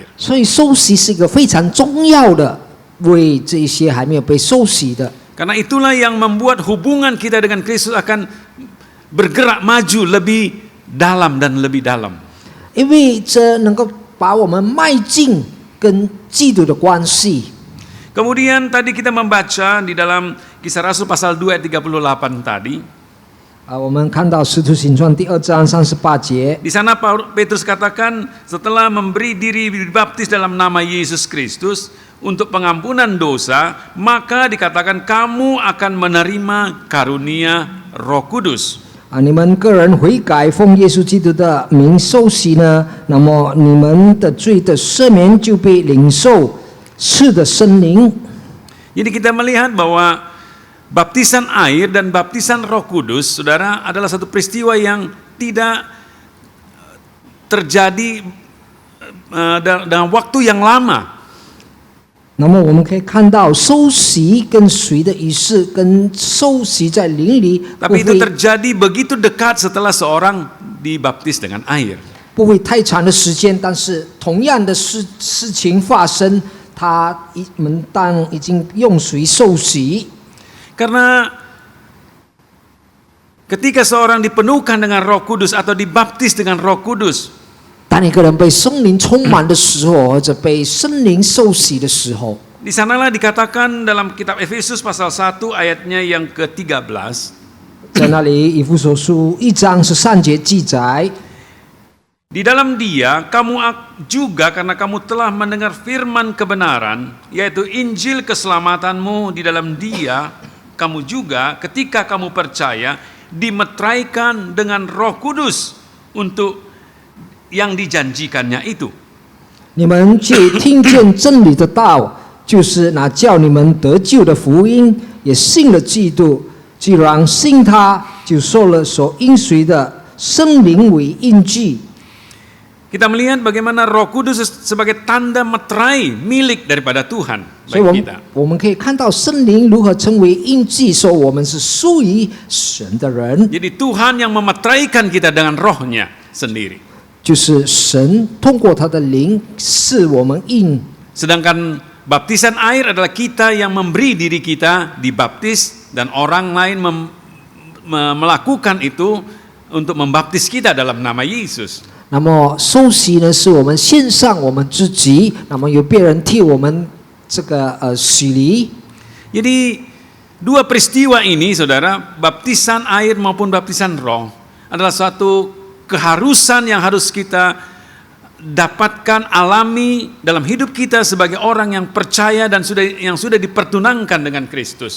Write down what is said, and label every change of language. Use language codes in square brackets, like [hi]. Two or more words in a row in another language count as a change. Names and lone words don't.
[zh] 所以受洗是一个非常重要的，为这些还没有被受洗的。 [id] Karena itulah yang membuat hubungan kita dengan Kristus akan bergerak maju lebih dalam dan lebih dalam. [zh] 因为这能够把我们迈进跟基督的关系。 [id] Kemudian tadi kita membaca di dalam Kisah Rasul pasal 2 ayat 38 tadi. [zh] 我们看到《使徒行传》第2章38节， [id] Di sana Petrus katakan setelah memberi diri dibaptis dalam nama Yesus Kristus untuk pengampunan dosa, maka dikatakan kamu akan menerima karunia Roh Kudus. [zh] 你们个人悔改，奉耶稣基督的名受洗呢，那么你们的罪的赦免就被领受赐的圣灵。 [id] Jadi kita melihat bahwa baptisan air dan baptisan Roh Kudus, saudara, adalah satu peristiwa yang tidak terjadi dalam waktu yang lama. [zh] 那么我们可以看到，受洗跟水的仪式，跟受洗在灵里 [id] Tapi itu terjadi begitu dekat setelah seorang dibaptis dengan air. [zh] 不会太长的时间，但是同样的事情发生，们当已经用水受洗。 [id] Karena ketika seorang dipenuhkan dengan Roh Kudus atau dibaptis dengan Roh Kudus, [zh] 当一个人被圣灵充满的时候，或者被圣灵受洗的时候， [id] di sanalah dikatakan dalam kitab Efesus pasal 1 ayatnya yang ke-13, [zh] 在那里以弗所书1章13节记载。 [id] Di dalam Dia kamu juga karena kamu telah mendengar firman kebenaran, yaitu Injil keselamatanmu. Di dalam Dia kamu juga ketika kamu percaya dimeteraikan dengan Roh Kudus untuk yang dijanjikannya itu. [zh] 你们既听见真理的道，就是那叫你们得救的福音，也信了基督。既然信他，就受了所应许的圣灵为印记。 [id] Kita melihat bagaimana Roh Kudus sebagai tanda meterai milik daripada Tuhan [zh] 所以 [id] bagi kita. [zh] 我们可以看到圣灵如何成为印记，说我们是属于神的人， [id] Jadi Tuhan yang memeteraikan kita dengan rohnya sendiri. [zh] 就是神通过他的灵赐我们印。 [id] Sedangkan baptisan air adalah kita yang memberi diri kita dibaptis dan orang lain melakukan itu untuk membaptis kita dalam nama Yesus. [zh] 那么受洗呢，是我们献上我们自己，那么有别人替我们这个洗礼。 [id] Jadi dua peristiwa ini, saudara, baptisan air maupun baptisan roh adalah suatu keharusan yang harus kita dapatkan, alami dalam hidup kita sebagai orang yang percaya dan yang sudah dipertunangkan dengan Kristus.